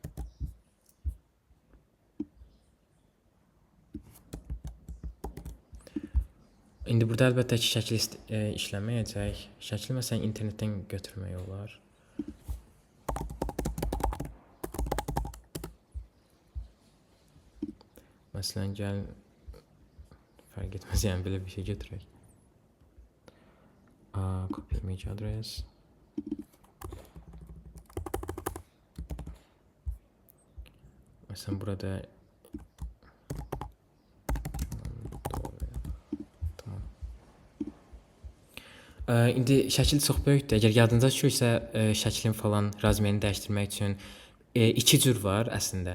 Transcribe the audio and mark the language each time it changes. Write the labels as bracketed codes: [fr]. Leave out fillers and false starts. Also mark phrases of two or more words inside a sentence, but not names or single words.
[az] İndi burada əlbəttə ki, şəkil işləməyəcək. Şəkli məsələn internetdən götürmək olar. Məsələn, gəlin, fərq etməz, yəni belə bir şey götürək. [en] Copy image address. [az] Məsələn, burada tamam. İndi şəkil çox böyükdür. Əgər yadınıza düşürsə, şəklin falan razmerini dəyişdirmək üçün iki cür var əslində.